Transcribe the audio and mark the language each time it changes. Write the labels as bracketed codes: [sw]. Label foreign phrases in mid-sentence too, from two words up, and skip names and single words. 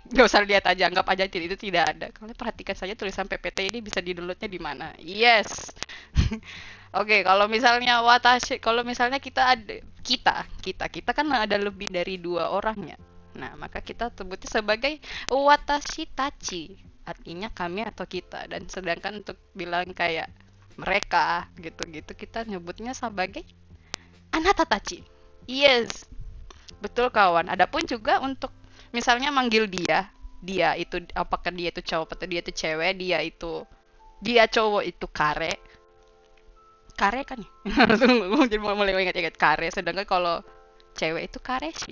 [id] Gak usah lihat aja, anggap aja itu tidak ada. Kalian perhatikan saja tulisan PPT ini bisa di-downloadnya di mana. Yes. Oke, kalau misalnya kita kan ada lebih dari 2 orang ya. Nah, maka kita sebutnya sebagai [ja] 私たち. [id] Artinya kami atau kita. Dan sedangkan untuk bilang kayak mereka gitu-gitu kita nyebutnya sebagai [ja] あなたたち. [id] Yes, betul kawan. Adapun juga untuk misalnya manggil dia itu apakah dia itu cowok atau dia itu cewek, dia cowok itu kare kan ya. Jadi mulai ingat-ingat kare, sedangkan kalau cewek itu kare sih.